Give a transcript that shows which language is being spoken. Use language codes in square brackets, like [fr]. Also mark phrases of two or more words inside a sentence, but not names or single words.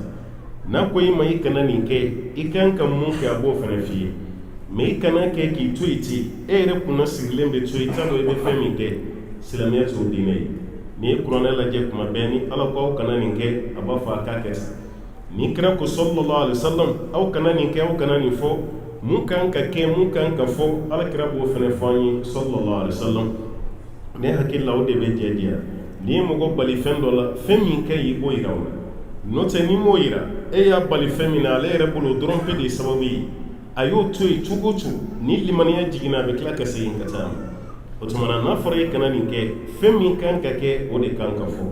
[bm] N'a ko i ma i kana nin kɛ, i kan ka mun kɛ a b'o fana f'i ye, mais i kana kɛ k'i to yen ten, e yɛrɛ kunna sigilen bɛ to yen, t'a dɔn i bɛ fɛn min kɛ, silamɛya t'o diinɛ ye. N'i ye kuranɛ lajɛ kuma bɛɛ ni Ala ko aw kana nin kɛ, a b'a fɔ a k'a kɛ ten. Ni kira ko [ar] صلى الله عليه وسلم [bm] aw kana nin kɛ, aw kana nin fɔ, mun kan ka kɛ, mun kan ka fɔ, Ala kira b'o fana fɔ an ye [ar] صلى الله عليه وسلم. [bm] Ne hakili la o de bɛ jɛ diya. N'i ye mɔgɔ bali fɛn dɔ la, fɛn min ka ɲi i b'o yira o la. N'o tɛ n'i m'o yira, e y'a bali fɛn min na, ale yɛrɛ bolo dɔrɔn pe de ye sababu ye. A y'o to yen cogo o cogo, ni limaniya jiginna a bɛ tila ka segin ka taa. O tuma na n'a fɔra i kana nin kɛ, fɛn min kan ka kɛ o de kan ka fɔ.